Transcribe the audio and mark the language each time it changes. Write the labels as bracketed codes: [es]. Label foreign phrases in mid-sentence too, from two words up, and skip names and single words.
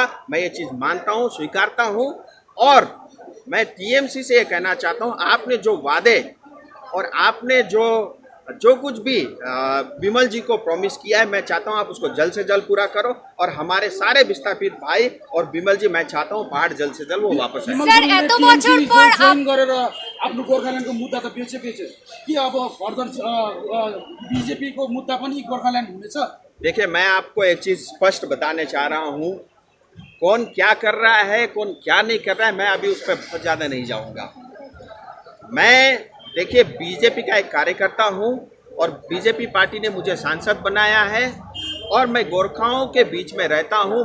[hi] मैं ये चीज़ मानता हूँ, स्वीकारता हूँ, और मैं टीएमसी से ये कहना चाहता हूँ, आपने जो वादे और आपने जो कुछ भी विमल जी को प्रॉमिस किया है, मैं चाहता हूँ आप उसको जल्द से जल्द पूरा करो, और हमारे सारे विस्थापित भाई और विमल जी, मैं चाहता हूँ बाढ़ जल्द से जल्द वो वापस आए। [ne] सर एतो बछर पर आफ्नो गोर्खाल्यान्डको मुद्दा त बेचेपछि कि अब फर्दर बीजेपी को मुद्दा पनि गोर्खाल्यान्ड हुनेछ। [hi] देखिए, मैं आपको एक चीज़ स्पष्ट बताने चाह रहा हूँ, कौन क्या कर रहा है, कौन क्या नहीं कर रहा है, मैं अभी उस पर बहुत ज़्यादा नहीं जाऊँगा। मैं देखिए, बीजेपी का एक कार्यकर्ता हूँ, और बीजेपी पार्टी ने मुझे सांसद बनाया है, और मैं गोरखाओं के बीच में रहता हूँ।